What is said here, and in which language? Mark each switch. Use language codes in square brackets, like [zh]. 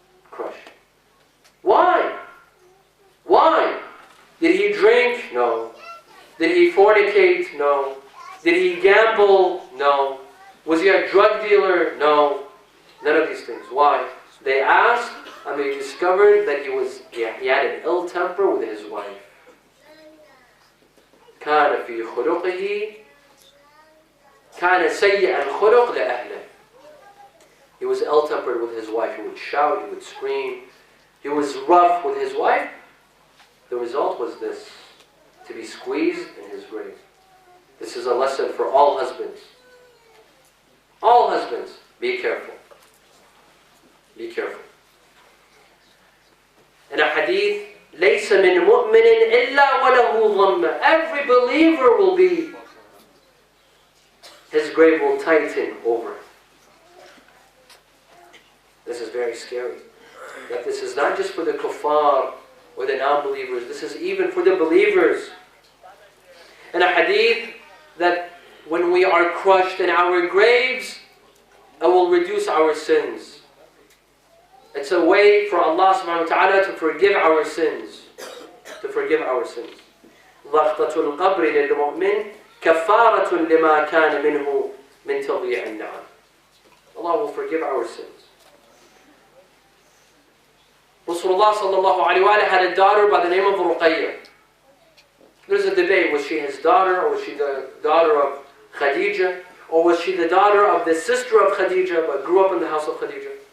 [en] Crushed. Why? Why? Did he drink? No. Did he fornicate? No. Did he gamble? No. Was he a drug dealer? No. None of these things. Why? They asked and they discovered that he had an ill temper with his wife. [ar] كان في خلقه كان سيء الخلق لأهله. [en] He was ill-tempered with his wife. He would shout, he would scream. He was rough with his wife. The result was this, to be squeezed in his grave. This is a lesson for all husbands. All husbands, be careful. Be careful. In a hadith, [ar] لَيْسَ مِن مُؤْمِنٍ إِلَّا وَلَهُ ضَمَّ. [en] Every believer will be, his grave will tighten over. This is very scary. That this is not just for the kuffar or the non-believers. This is even for the believers. In a hadith, that when we are crushed in our graves, it will reduce our sins. It's a way for Allah subhanahu wa ta'ala to forgive our sins. To forgive our sins. [ar] ضغطة القبر للمؤمن كفارة لما كان منه من تضييع النعم. [en] Allah will forgive our sins. Rasulullah sallallahu alayhi wa had a daughter by the name of Ruqayyah. There's a debate, was she his daughter, or was she the daughter of Khadija, or was she the daughter of the sister of Khadija but grew up in the house of Khadija?